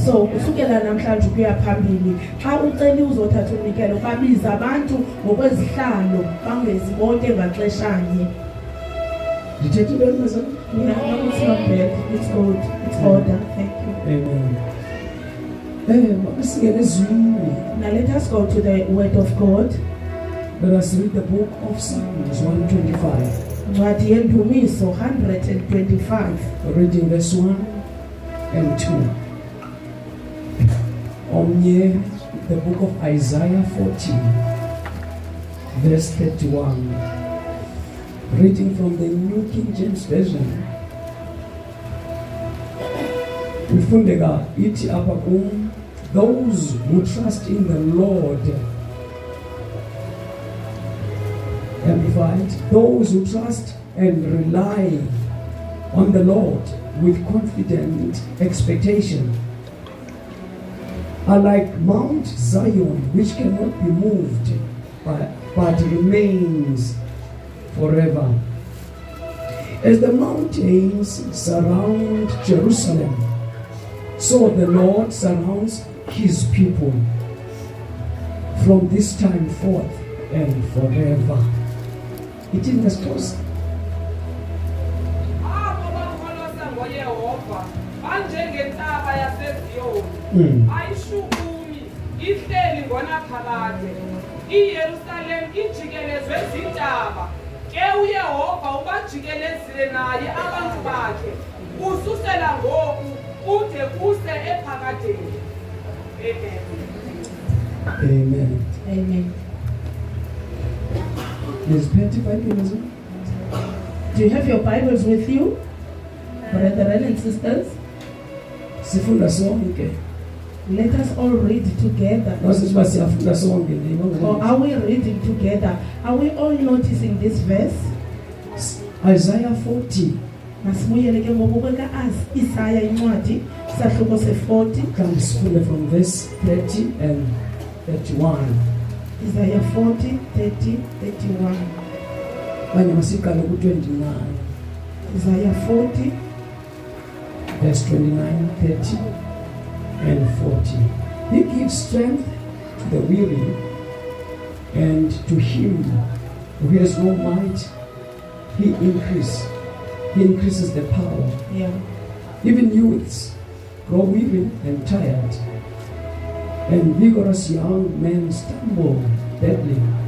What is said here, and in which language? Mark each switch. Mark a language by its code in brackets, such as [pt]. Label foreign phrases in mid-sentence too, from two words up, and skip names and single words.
[xh] So kusukela namhlanje kuya phambili, xa ucela uzothatha umnikelo babiza abantu ngokwezihlalo bangezi bonke ngaxeshanye. Ndithethile mase. [en] No, it's not bad. It's good. It's order. Thank you. [xh] Amen. Makasingene ezwini. [en] Now let us go to the word of God. Let us read the book of Psalms 125. [xh] Ncwadi yendumiso 125. [en] Reading verse 1 and 2. omnye the book of Isaiah 40 verse 31, reading from the New King James Version. [xh] Ufundeka ithi apha kum, [en] those who trust in the Lord, amplified, those who trust and rely on the Lord with confident expectation are like Mount Zion, which cannot be moved but remains forever. As the mountains surround Jerusalem, so the Lord surrounds his people from this time forth and forever. It is the close. [xh] Abo bakholwa ngoYehova banjengentaba yaseZiyoni ayishukumi ihleli ngonaphakade iYerusalem ijikelezwe izintaba ke uYehova ubajikelezile naye abantu bakhe ususela ngoku ude kuse ephakadeni. Amen. Amen. [en] Is Betty Bible? Do you have your Bibles with you, brethren and sisters? [xh] Sifunda sonke. [en] Let us all read together. [xh] Nosiba siyafunda sonke nje. [en] Or are we reading together? Are we all noticing this verse? Isaiah 40. [xh] Masibuyele ke ngokubeka Isaiah incwadi sahluko se40. [en] Can sifunde from verse 30 and 31. Isaiah 40, 30, 31. [xh] Kanye masikale ku-29. [en] Isaiah 40, verse 29, 30, and 40. He gives strength to the weary, and to him who has no might, he increases the power. Yeah. Even youths grow weary and tired, and vigorous young men stumble badly.